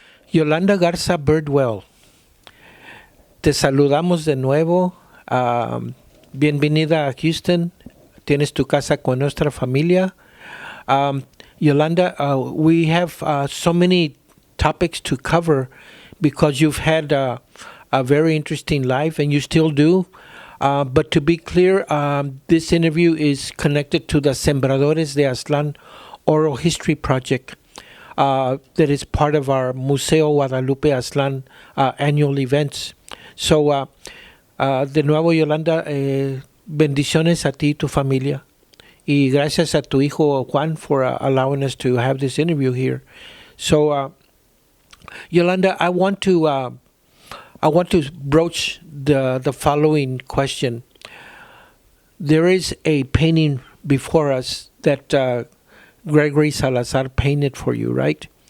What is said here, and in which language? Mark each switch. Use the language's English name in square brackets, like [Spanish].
[Spanish] Yolanda Garza Birdwell, te saludamos de nuevo. Bienvenida a Houston. Tienes tu casa con nuestra familia. [English] Yolanda, we have so many topics to cover because you've had a very interesting life, and you still do. But to be clear, this interview is connected to the Sembradores de Aztlan Oral History Project that is part of our Museo Guadalupe Aztlan annual events. [Spanish] So, de nuevo, Yolanda, bendiciones a ti y tu familia. Y gracias a tu hijo [English] Juan for allowing us to have this interview here. So, Yolanda, I want to broach the following question. There is a painting before us that Gregory Salazar painted for you, right?